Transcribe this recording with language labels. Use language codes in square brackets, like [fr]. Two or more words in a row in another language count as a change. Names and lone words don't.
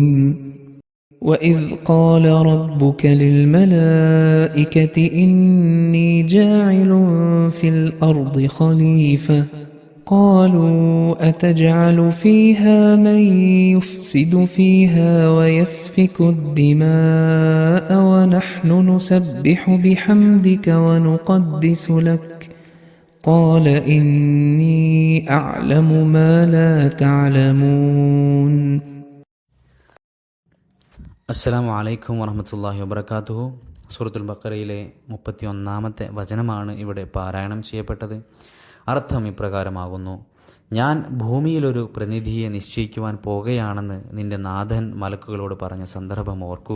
[ar] وإذ قال ربك للملائكة إني جاعل في الأرض خليفة قالوا أتجعل فيها من يفسد فيها ويسفك الدماء ونحن نسبح بحمدك ونقدس لك قال إني أعلم ما لا تعلمون. السلام عليكم ورحمة الله وبركاته. [ml] സൂറത്തുൽ ബഖറയിലെ 31-ാമത്തെ വചനമാണ് ഇവിടെ പാരായണം ചെയ്യപ്പെട്ടത്. അർത്ഥം ഇപ്രകാരമാകുന്നു: ഞാൻ ഭൂമിയിലൊരു പ്രതിനിധിയെ നിശ്ചയിക്കുവാൻ പോകുകയാണെന്ന് നിന്റെ നാഥൻ മലക്കുകളോട് പറഞ്ഞ സന്ദർഭം ഓർക്കുക.